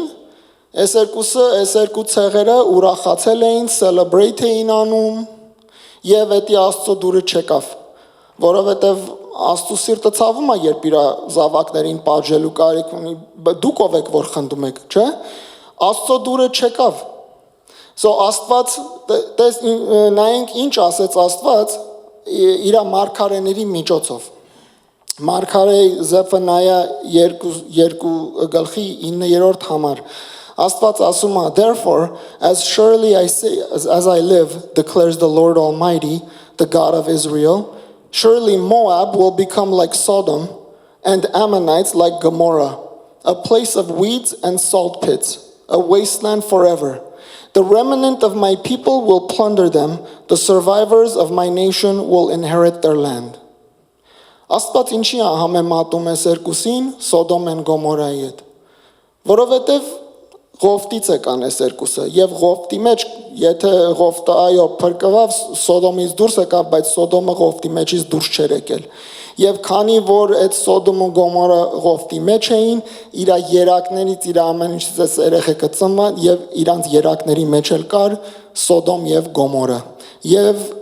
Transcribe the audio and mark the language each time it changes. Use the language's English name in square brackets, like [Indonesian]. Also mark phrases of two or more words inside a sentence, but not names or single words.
[Armenian] այս երկու ցեղերը ուրախացել էին, celebrate էին անում, եւ դա Աստծո դուրը չեկավ, որովհետեւ Աստծո սիրտը ցավում է, երբ իր զավակներին պատժելու կարիք ունի, դուք ով եք որ խնդում եք, չէ՞։ Աստծո դուրը չեկավ։ Աստված, նայենք ինչ ասեց Աստված իր մարգարեների միջոցով։ Մարգարե Զեֆանայա 2:9 համար Աստված ասում է, [English] Therefore, as surely as I live, declares the Lord Almighty, the God of Israel, surely Moab will become like Sodom, and Ammonites like Gomorrah, a place of weeds and salt pits, a wasteland forever. The remnant of my people will plunder them, the survivors of my nation will inherit their land. [Armenian] Աստված ինչի է համեմատում է երկուսին Սոդոմ են Գոմորայի հետ, որովհետև Ղովտից եկան այս երկուսը, եւ Ղովտի մեջ, եթե Ղովտը այո փրկվավ, Սոդոմից դուրս եկավ, բայց Սոդոմը Ղովտի մեջից դուրս չէր եկել։ Եվ քանի որ այդ Սոդոմ ու Գոմորը Ղովտի մեջ էին, իր երակներից իր ամեն ինչից երեխեքը ծնվան եւ իրանց երակների մեջ էլ կար Սոդոմ եւ Գոմորը։ Եվ